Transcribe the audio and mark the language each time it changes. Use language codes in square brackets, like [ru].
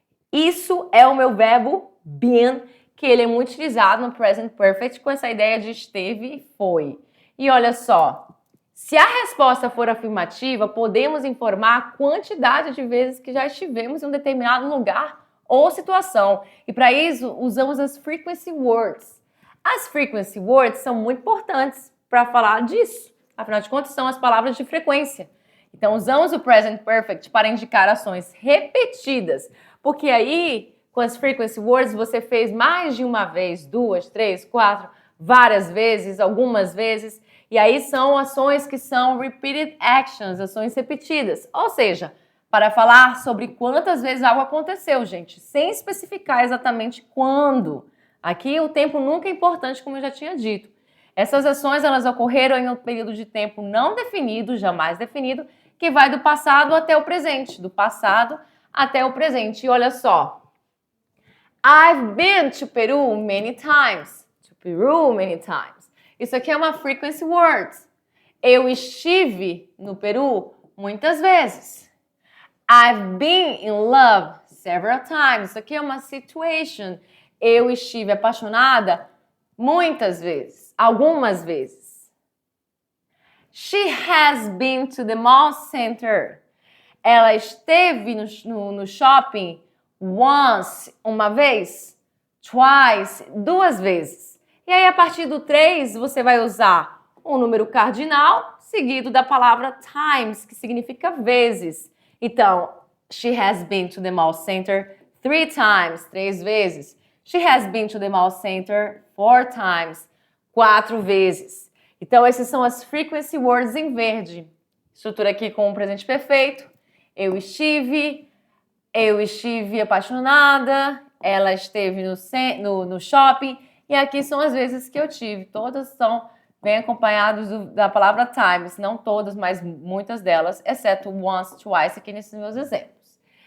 [pt] Isso é o meu verbo been, que ele é muito utilizado no present perfect com essa ideia de esteve e foi. E olha só, se a resposta for afirmativa, podemos informar a quantidade de vezes que já estivemos em um determinado lugar ou situação. E para isso, usamos as frequency words. As frequency words são muito importantes para falar disso. Afinal de contas, são as palavras de frequência. Então, usamos o present perfect para indicar ações repetidas. Porque aí, com as frequency words, você fez mais de uma vez, 2, 3, 4, várias vezes, algumas vezes. E aí são ações que são [en] repeated actions, [pt] ações repetidas. Ou seja, para falar sobre quantas vezes algo aconteceu, gente, sem especificar exatamente quando. Aqui o tempo nunca é importante, como eu já tinha dito. Essas ações, elas ocorreram em um período de tempo não definido, jamais definido, que vai do passado até o presente. Do passado até o presente. E olha só. [en] I've been to Peru many times. To Peru many times. [pt] Isso aqui é uma frequency word. Eu estive no Peru muitas vezes. [en] I've been in love several times. [pt] Isso aqui é uma situation. Eu estive apaixonada muitas vezes. Algumas vezes. [en] She has been to the mall center. [pt] Ela esteve no shopping once, uma vez, twice, 2 vezes. E aí, a partir do 3, você vai usar um número cardinal seguido da palavra times, que significa vezes. [en] Então, she has been to the mall center 3 times, [pt] 3 vezes. [en] She has been to the mall center 4 times, [pt] 4 vezes. Então, essas são as frequency words em verde. Estrutura aqui com o presente perfeito. Eu estive apaixonada, ela esteve no shopping, e aqui são as vezes que eu tive. Todas são bem acompanhadas da palavra times, não todas, mas muitas delas, exceto once, twice, aqui nesses meus exemplos.